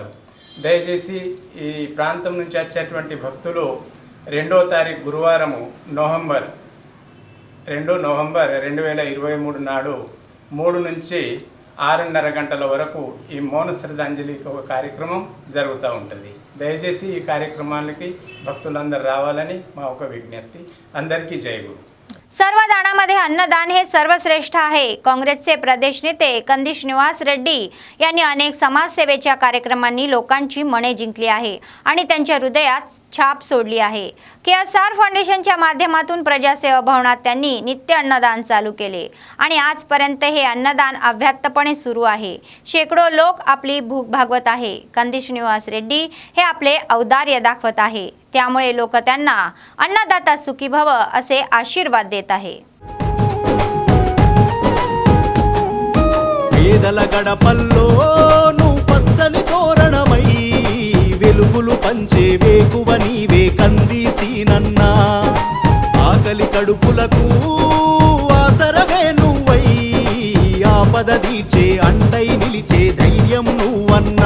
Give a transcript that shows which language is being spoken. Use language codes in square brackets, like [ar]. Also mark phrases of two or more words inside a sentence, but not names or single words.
[te] దయచేసి ఈ ప్రాంతం నుంచి వచ్చేటువంటి భక్తులు 2వ తారీఖు గురువారము నవంబర్ 2 నవంబర్ 2023 నాడు 3 నుంచి 6:30 గంటల వరకు ఈ మౌన శ్రద్ధాంజలి కార్యక్రమం జరుగుతూ ఉంటుంది. దయచేసి ఈ కార్యక్రమానికి భక్తులందరూ రావాలని మా ఒక విజ్ఞప్తి. అందరికీ జై గురు. [mr] सर्व दानामध्ये अन्नदान हे सर्वश्रेष्ठ आहे. काँग्रेसचे प्रदेश नेते कंदी श्रीनिवास रेड्डी यांनी अनेक समाजसेवेच्या कार्यक्रमांनी लोकांची मने जिंकली आहे आणि त्यांच्या हृदयात छाप सोडली आहे. KSR फाउंडेशनच्या माध्यमातून प्रजासेवा भवनात त्यांनी नित्य अन्नदान चालू केले आणि आजपर्यंत हे अन्नदान अव्याहतपणे सुरू आहे. शेकडो लोक आपली भूक भागवत आहे. कंदी श्रीनिवास रेड्डी हे आपले औदार्य दाखवत आहे. त्यामुळे लोक त्यांना अन्नदाता सुखी भव असे आशीर्वाद देत आहे. [te] పేదల గడపల్లో నువ్వు పచ్చని తోరణమై వెలుగులు పంచే వేకువ నీవే కందిసీనన్నా. ఆకలి కడుపులకు ఆసరవే నువ్వై ఆపద తీర్చే అండై నిలిచే ధైర్యం నువ్వన్నా.